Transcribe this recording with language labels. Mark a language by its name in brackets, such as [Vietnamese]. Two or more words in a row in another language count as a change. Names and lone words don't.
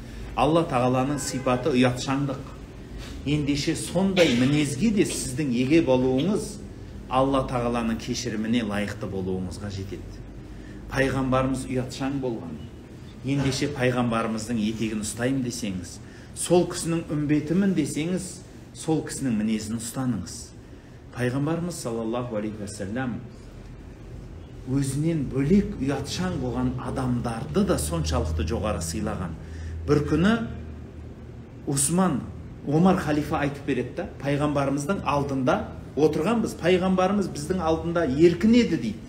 [Kazakh] Алла тағаланың сипаты ұятшаңдық. Ендеше сондай мінезге де сіздің еге болуыңыз Алла тағаланың кешіріміне лайықты болуыңызға жетеді. Пайғамбарымыз ұятшаң болған. Ендеше пайғамбарымыздың етегін ұстаймын десеңіз, сол кісінің үмбетімін десеңіз, сол кісінің мінезін ұстаныңыз. Пайғамбарымыз [Arabic] صلى الله عليه وسلم [Kazakh] өзінен бөлек ұятшаң болған адамдарды да соншалықты жоғары сыйлаған. Бір күні Омар халифа айтып береді, пайғамбарымыздың алдында отырғанбыз, пайғамбарымыз біздің алдында еркін еді дейді.